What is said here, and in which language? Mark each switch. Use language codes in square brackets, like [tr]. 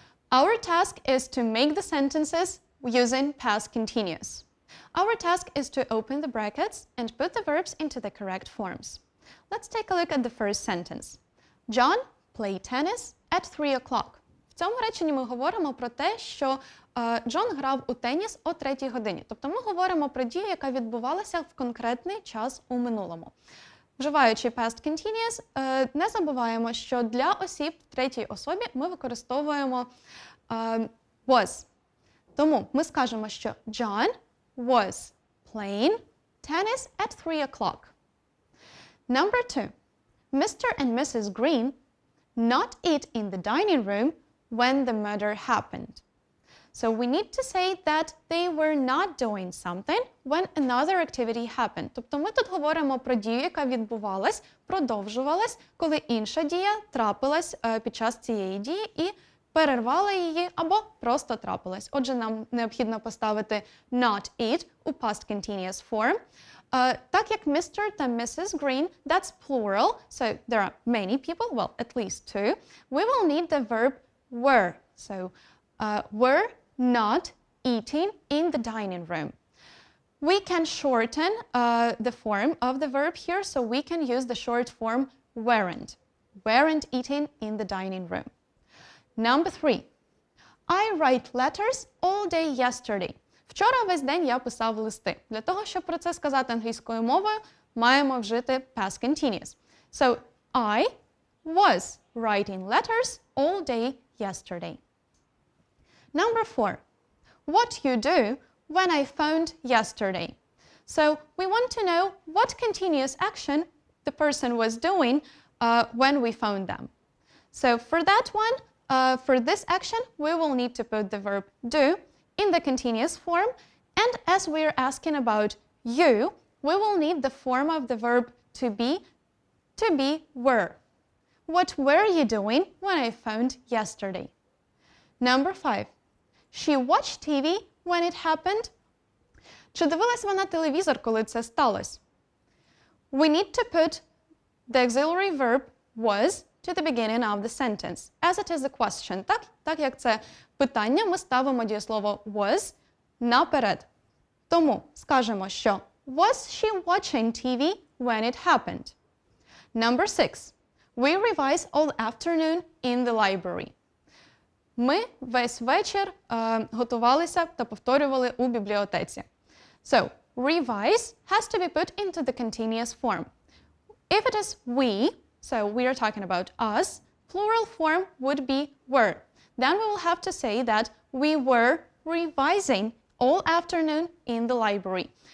[en] Our task is to make the sentences using past continuous. Our task is to open the brackets and put the verbs into the correct forms. Let's take a look at the first sentence. John played tennis at 3 o'clock. [uk] В цьому реченні ми говоримо про те, що Джон грав у теніс о 3 годині. Тобто ми говоримо про дію, яка відбувалася в конкретний час у минулому. Вживаючи past continuous, не забуваємо, що для осіб в третій особі ми використовуємо was. Тому ми скажемо, що [en] John was playing tennis at 3 o'clock. Number 2. Mr. and Mrs. Green not eat in the dining room when the murder happened. So we need to say that they were not doing something when another activity happened. [uk] Тобто ми тут говоримо про дію, яка відбувалась, продовжувалась, коли інша дія трапилась під час цієї дії і перервала її або просто трапилась. Отже, нам необхідно поставити [en] not eat [uk] у past continuous form. Так як Mr. та Mrs. [en] Green, that's plural, so there are many people, well, at least two, we will need the verb were. So, were not eating in the dining room. We can shorten the form of the verb here, so we can use the short form weren't. Weren't eating in the dining room. Number 3. I write letters all day yesterday. [uk] Вчора весь день я писав листи. Для того, щоб про це сказати англійською мовою, маємо вжити past continuous. [en] So, I was writing letters all day yesterday. Number 4. What you do when I phoned yesterday. So, we want to know what continuous action the person was doing when we phoned them. So, for that one, for this action, we will need to put the verb do in the continuous form, and as we're asking about you, we will need the form of the verb to be were. What were you doing when I phoned yesterday? Number 5. She watched TV when it happened. [uk] Чи дивилась вона телевізор, коли це сталося? [en] We need to put the auxiliary verb was to the beginning of the sentence, as it is a question. [uk] Так як це питання, ми ставимо дієслово was наперед. Тому скажемо, що [en] was she watching TV when it happened? Number 6. We revise all afternoon in the library. [uk] Ми весь вечір готувалися та повторювали у бібліотеці. [en] So, revise has to be put into the continuous form. If it is we, so we are talking about us, plural form would be were. Then we will have to say that we were revising all afternoon in the library.